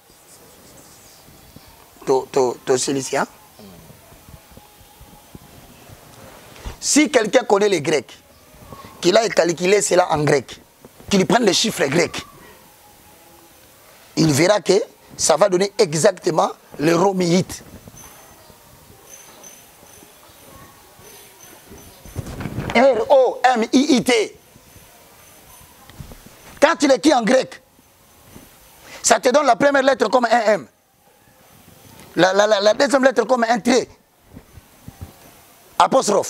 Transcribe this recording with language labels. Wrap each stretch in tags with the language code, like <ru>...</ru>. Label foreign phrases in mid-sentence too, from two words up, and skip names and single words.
<fr>Tu celui-ci, hein? Si quelqu'un connaît les Grecs, qu'il a calculé cela en grec, qu'il prenne les chiffres grecs, il verra que ça va donner exactement le romiite. R-O-M-I-I-T. Quand tu l'écris en grec, ça te donne la première lettre comme un M. La deuxième lettre comme un trait. Apostrophe.</fr>